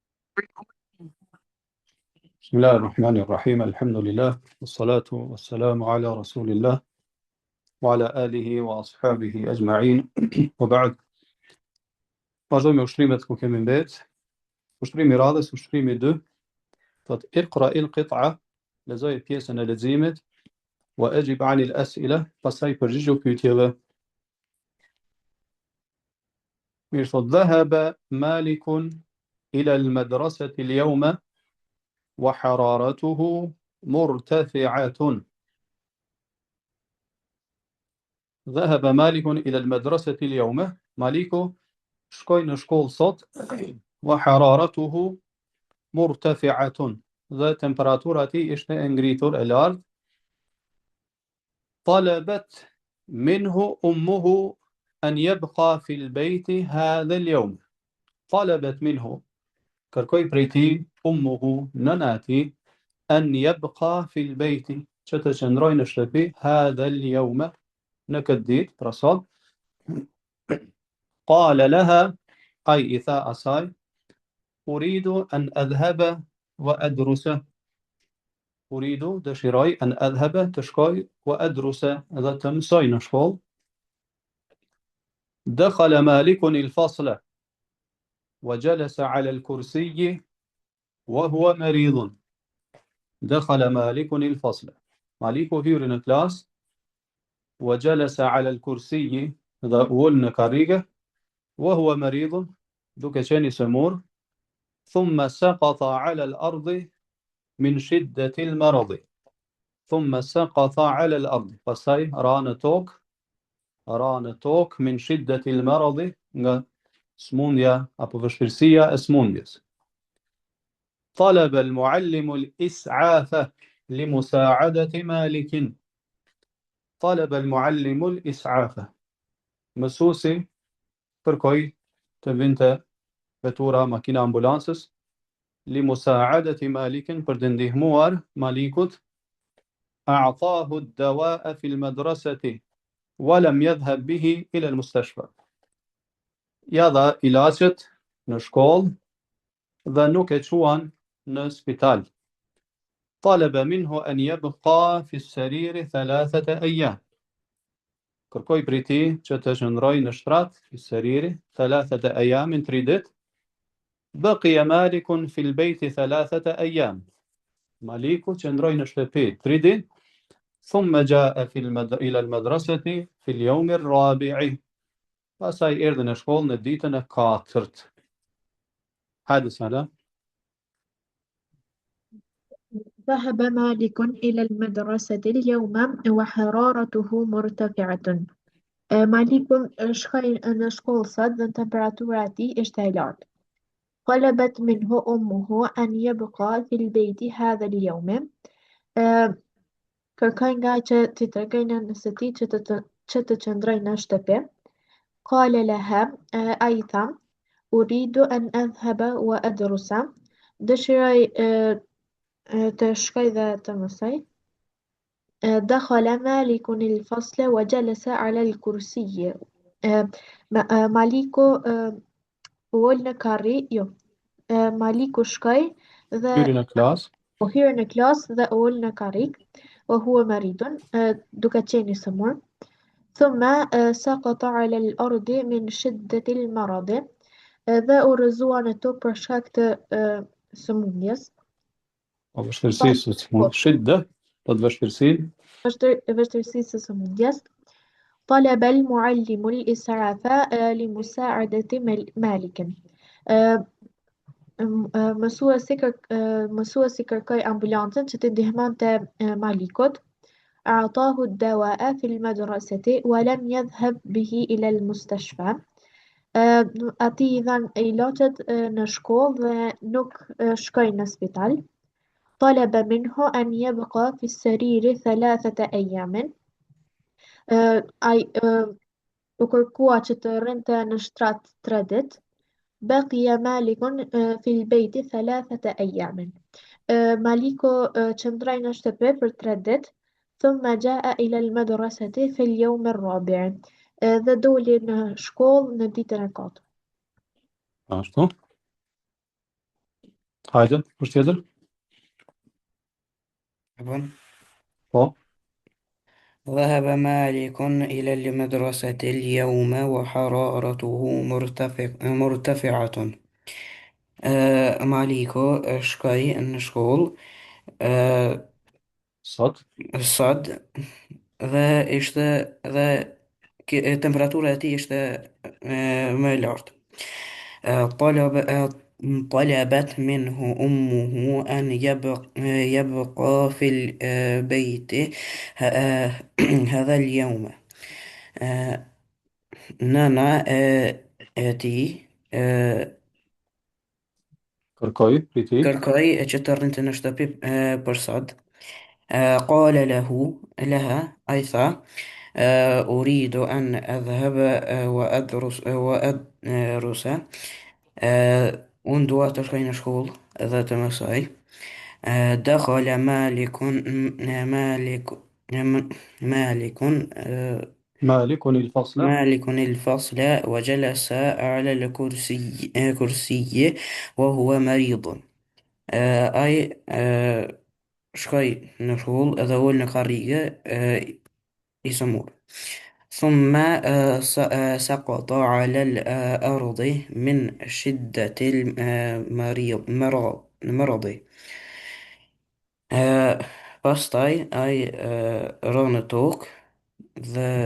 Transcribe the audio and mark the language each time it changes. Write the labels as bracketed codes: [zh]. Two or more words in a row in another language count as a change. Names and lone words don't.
[ar] بسم الله الرحمن الرحيم الحمد لله والصلاة والسلام على رسول الله وعلى آله وأصحابه أجمعين وبعد. [sq] Vazhdojmë me ushtrimet ku kemi mbet. Ushtrimi i radhës, ushrimi 2, thot [ar] اقرأ القطعة, [sq] lexoje pjesën e leximit, [ar] وأجب عن الأسئلة, [sq] pastaj përgjigju pyetjeve. Mirë, thot [ar] ذهب مالك إلى المدرسة اليوم وحرارته مرتفعة. ذهب مالك إلى المدرسة اليوم, [sq] Maliku shkoi në shkollë sot, [ar] وحرارته مرتفعة, [sq] dhe temperatura e tij ishte e ngritur, e lartë. [ar] طلبت منه أمه أن يبقى في البيت هذا اليوم. طلبت منه, [sq] kërkoi prej tij ummuhu, nëna e tij, [ar] أن يبقى في البيت, [sq] që të qëndrojë në shtëpi, [ar] هذا اليوم, [sq] në këtë ditë, pra sot. [ar] قال لها, [sq] ai i tha asaj, [ar] أريد أن أذهب وأدرس. Uridu, [sq] dëshiroj, [ar] أن أذهب, [sq] të shkoj, [ar] وأدرس, [sq] dhe të mësoj në shkollë. [ar] دخل مالك الفصل وجلس على الكرسي وهو مريض. دخل مالك الفصل. [sq] Maliku hyri në klasë, [ar] وجلس على الكرسي, [sq] dhe ul në karrige, [ar] وهو مريض, [sq] duke qenë i sëmur. [ar] ثم سقط على الأرض من شدة المرض. ثم سقط على الأرض, [sq] pastaj ra në tokë [ar] من شدة المرض, [sq] nga smundja apo vështirësia e smundjes. [ar] طلب المعلم الإسعاف لمساعدة مالك. طلب المعلم الإسعاف, [sq] mësuesi kërkoi të vinte vetura, makina ambulancës, [ar] لمساعدة مالك, [sq] për të ndihmuar Malikut. [ar] أعطاه الدواء في المدرسة ولم يذهب به إلى المستشفى. [sq] Ja dha ilaçet në shkollë dhe nuk e quan në spital. [ar] طلب منه أن يبقى في السرير 3 أيام. [sq] Kërkoi prej tij që të qëndrojë në shtrat, [ar] في السرير 3 أيام, 3 ditë. بقي مالك في البيت 3 أيام. [sq] Maliku qëndroi në shtëpi 3 ditë. [ar] ثم جاء إلى المدرسة في اليوم الرابع. [sq] Pastaj erdhi në shkollë në ditën e 4. Hadi sala. [ar] ذهب مالك إلى المدرسة اليوم وحرارته مرتفعة. [sq] Maliku shkoi në shkollë sot dhe temperatura e tij ishte e lartë. [ar] طلبت منه أمه أن يبقى في البيت هذا اليوم. [sq] Kërkoi nga që t'i tregoj nënës së tij që të qëndrojë në shtëpi. [ar] قال لها, [sq] ai tha, [ar] أريد أن أذهب وأدرس. [sq] Dëshiroj të shkoj dhe të mësoj. [ar] دخل مالك الفصل وجلس على الكرسي. [sq] Maliku ul në karri, Maliku shkoi dhe Hyri në klasë, hyri në klasë dhe ul në karrik, [ar] وهو مريض, [sq] duke qenë i sëmur. [ar] ثم سقط على الأرض من شدة المرض, [sq] dhe u rrëzua në tokë për shkak të sëmundjes. o vështirësisë së smundjes, shidda, do të vështirësisë së sëmundjes. [ar] طلب المعلم الإسعاف لمساعدة مالك. [sq] Mësuesi kërkoi ambulancën që të ndihmonte Malikut. [ar] أعطاه الدواء في المدرسة ولم يذهب به إلى المستشفى. [sq] Ati I dhan ilaçet në shkollë dhe nuk shkoi në spital. [ar] طلب منه أن يبقى في السرير 3 أيام. [sq] Ai u kërkua që të rrinte në shtrat 3 ditë. [ar] بقي مالك في البيت 3 أيام. [sq] Maliku qëndroi në shtëpi për 3 ditë. [ar] ثم جاء إلى المدرسة في اليوم الرابع. [sq] Dhe doli në shkollë në ditën e 4. Ashtu. Hajde, është tjetër? [ar] عفوا. [sq] Po, [ar] ذهب مالك إلى المدرسة اليوم وحرارته مرتفعة. [sq] Maliko shkoi në shkollë sot. sot dhe ishte dhe temperatura e tij ishte më e lartë. [ar] طلب طلبت منه أمه أن يبقى في البيت هذا اليوم. [sq] ah, nëna tij Kërkoj, piti. kërkoi që të rrinte në shtëpi për sot. [ar] قال لها [sq] ai tha [ar] أريد أن أذهب وأدرس. [sq] Unë dua të shkoj në shkollë dhe të mësoj. [ar] دخل مالك مالك مالك الفصل. مالك الفصل وجلس على الكرسي وهو مريض. [sq] أي shkoj në shkollë edhe ul në karrige i sëmur. [ar] ثم سقط على الأرض من شدة المرض. [sq] Pastaj ai rë në tokë dhe